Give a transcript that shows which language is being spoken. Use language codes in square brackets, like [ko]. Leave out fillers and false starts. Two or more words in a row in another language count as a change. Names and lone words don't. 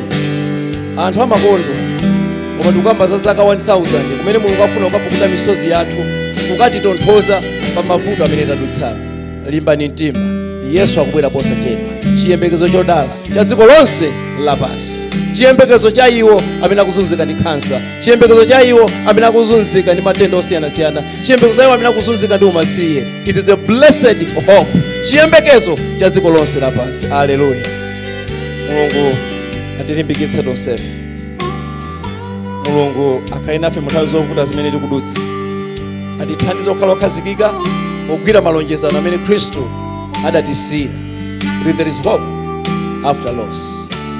[ny] Anthu amakondo, koma tikukamba za zaka 1000 kumene Mulungu afuna kukapukuta misozi yathu, kukatitonthoza pa mavuto amene tadutsa. Limbani mtima, Yesu akubwera posachedwa. Chiyembekezo chodala cha dziko lonse lapansi, chiyembekezo cha iwo amene akuzunzika ndi kansa, chiyembekezo cha iwo amene akuzunzika ndi matenda osiyanasiyana, chiyembekezo cha iwo amene akuzunzika ndi umasiye. [en] It is a blessed hope, [ny] chiyembekezo cha dziko lonse lapansi. Haleluya. Mulungu atilimbikitse tonsefe. Mulungu akhale nafe mu nthawi zovuta zimene tikudutsa, atithandize kukhala okhazikika ogwira malonjezano amene Khristu adatisiyira. [en] There is hope after loss.